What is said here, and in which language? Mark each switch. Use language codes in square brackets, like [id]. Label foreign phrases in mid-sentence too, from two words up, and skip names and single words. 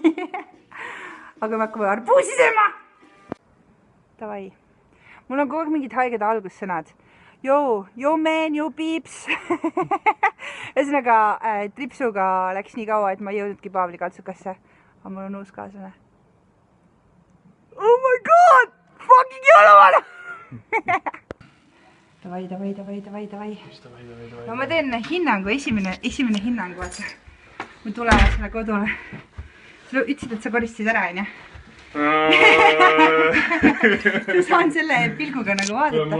[et] Aga me hakkame arbuusi sööma. Davai. Mul on kogu aeg mingid haiged algussõnad. [en] Yo man, yo peeps. [et] Ühesõnaga, tripsuga läks nii kaua, et ma ei jõudnudki Paavli kaltsukasse. Aga mul on uus kaaslane. [en] Oh my god! [et] Fucking jõuluvana! Davai. No ma teen hinnangu, esimene hinnangu, vaata. Ma tulema selle kodule. Sa ütlesid, et sa koristasid ära, on ja? Ma saan selle pilguga nagu vaadata.